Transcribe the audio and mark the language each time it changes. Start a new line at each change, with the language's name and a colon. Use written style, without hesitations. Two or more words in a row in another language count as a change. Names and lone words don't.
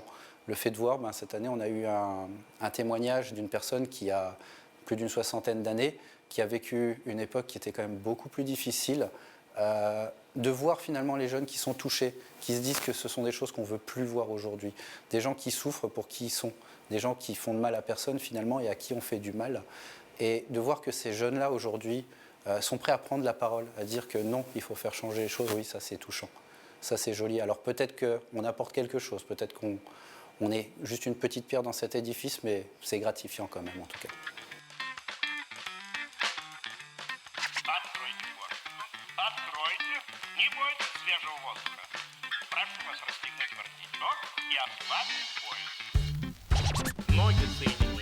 French: Le fait de voir, cette année, on a eu un témoignage d'une personne qui a plus d'une soixantaine d'années, qui a vécu une époque qui était quand même beaucoup plus difficile, de voir finalement les jeunes qui sont touchés, qui se disent que ce sont des choses qu'on ne veut plus voir aujourd'hui, des gens qui souffrent pour qui ils sont, des gens qui font de mal à personne finalement et à qui on fait du mal, et de voir que ces jeunes-là aujourd'hui sont prêts à prendre la parole, à dire que non, il faut faire changer les choses, oui, ça c'est touchant, ça c'est joli. Alors peut-être qu'on apporte quelque chose, peut-être qu'on est juste une petite pierre dans cet édifice, mais c'est gratifiant quand même en tout cas.
Russian: Откройте, не бойтесь свежего воздуха. Прошу вас расстегнуть воротничок и ослабить пояс. Ноги соединяйте.